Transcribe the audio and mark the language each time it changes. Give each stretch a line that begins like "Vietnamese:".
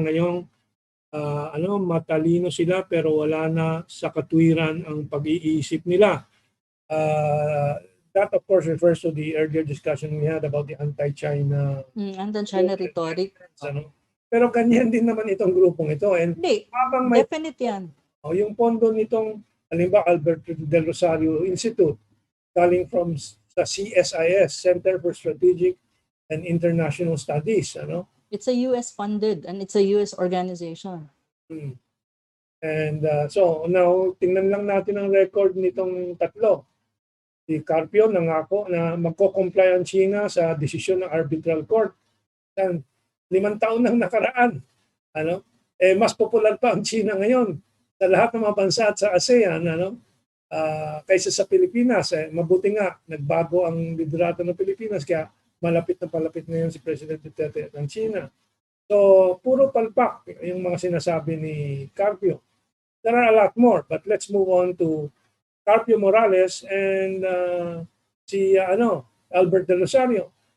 Filipino: Ngayong matalino sila pero wala na sa katwiran ang pag-iisip nila.
English: That of course refers to the earlier discussion we had about the anti-China Anti-China rhetoric.
Filipino: Pero ganyan din naman itong grupong ito. And Hindi, habang may
English: definite yan.
Filipino: yung pondo nitong halimbawa Albert Del Rosario Institute galing from sa CSIS, Center for Strategic and International Studies,
English: It's a US funded and it's a US organization.
Filipino: And so now tingnan lang natin ang record nitong tatlo. Si Carpio nangako na magko-comply ang China sa desisyon ng arbitral court. 5 taon nang nakaraan. Mas popular pa ang China ngayon sa lahat ng mga bansa at sa ASEAN, kaysa sa Pilipinas. Mabuti nga, nagbago ang liderato ng Pilipinas, kaya malapit na palapit ngayon si President Duterte ng China. So, puro palpak yung mga sinasabi ni Carpio.
English: There are a lot more, but let's move on to Carpio Morales and si Albert Del Rosario.